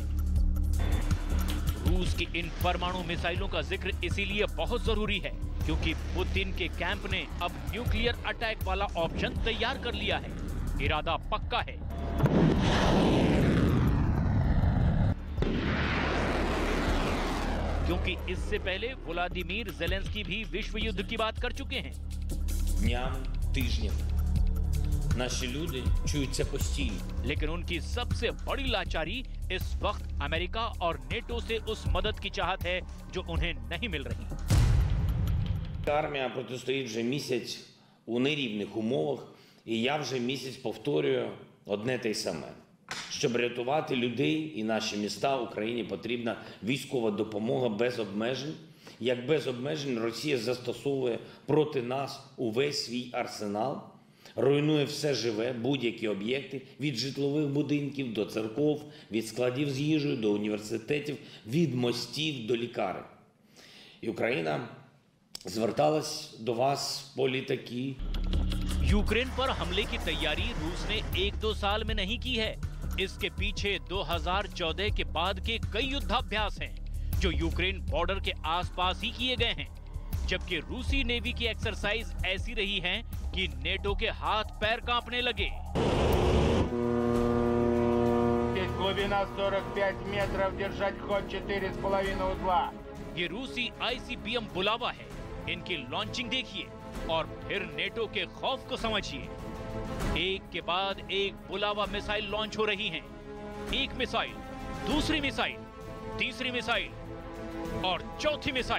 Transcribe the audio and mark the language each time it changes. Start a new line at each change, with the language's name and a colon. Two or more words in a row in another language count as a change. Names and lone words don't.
Hindi: रूस की इन परमाणु मिसाइलों का जिक्र इसीलिए बहुत जरूरी है क्योंकि पुतिन के कैंप ने अब
English: nuclear attack
Hindi: वाला ऑप्शन तैयार कर लिया है। इरादा पक्का है। क्योंकि इससे पहले व्लादिमीर ज़ेलेंस्की भी विश्व युद्ध की बात कर चुके हैं।
Ukrainian: Днями, тижнями наші люди чують це постійно.
Hindi: लेकिन उनकी सबसे बड़ी लाचारी इस वक्त अमेरिका और नेटो से उस मदद की चाहत है जो उन्हें नहीं मिल रही।
Ukrainian: Армія протистоїть вже місяць у нерівних умовах, і я вже місяць повторюю одне те й саме. Щоб рятувати людей і наші міста, Україні потрібна військова допомога без обмежень. Як без обмежень Росія застосовує проти нас увесь свій арсенал, руйнує все живе, будь-які об'єкти, від житлових будинків до церков, від складів з їжею до університетів, від мостів до лікарень. І Україна зверталась до вас по літаки.
Hindi: यूक्रेन पर हमले की तैयारी रूस ने 1-2 साल में नहीं की है। इसके पीछे 2014 के बाद के कई युद्धाभ्यास हैं जो यूक्रेन बॉर्डर के आसपास ही किए गए हैं। जबकि रूसी नेवी की एक्सरसाइज ऐसी रही है कि नेटो के हाथ पैर कांपने लगे।
Russian: Глубина 45 метров, держать ход 4,5 узла.
Hindi: ये रूसी ICBM बुलावा है। इनकी लॉन्चिंग देखिए और फिर नेटो के खौफ को समझिए। एक के बाद एक बुलावा
English: missile launch
Hindi: हो रही हैं। एक मिसाइल, दूसरी मिसाइल, तीसरी मिसाइल और चौथी मिसाइल।